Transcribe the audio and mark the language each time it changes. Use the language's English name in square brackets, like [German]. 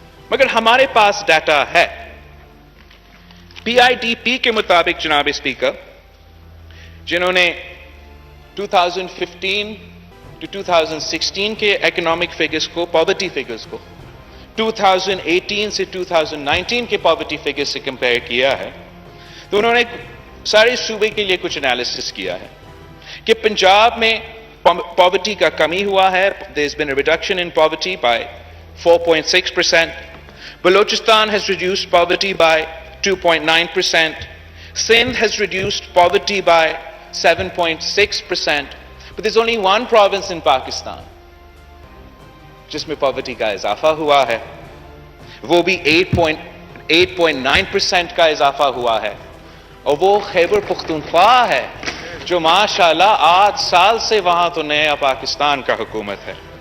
[Urdu] مگر ہمارے پاس ڈیٹا ہے. پی آئی ڈی پی کے مطابق جناب اسپیکر, جنہوں نے 2015 to 2016 کے اکنامک فگرز کو, پاورٹی فگرز کو 2018 سے 2019 کے پاورٹی فگرز سے کمپیئر کیا ہے, تو انہوں نے سارے صوبے کے لیے کچھ انالیسس کیا ہے کہ پنجاب میں پاورٹی کا کمی ہوا ہے. [English] there has been a reduction in poverty by 4.6%. Balochistan has reduced poverty by 2.9%. Sindh has reduced poverty by 7.6%. But there's only one province in Pakistan [Urdu] جس میں پاورٹی کا اضافہ ہوا ہے, وہ بھی 8.9% کا اضافہ ہوا ہے, اور وہ خیبر پختونخوا ہے جو ماشاءاللہ 8 سال سے وہاں تو نیا پاکستان کا حکومت ہے.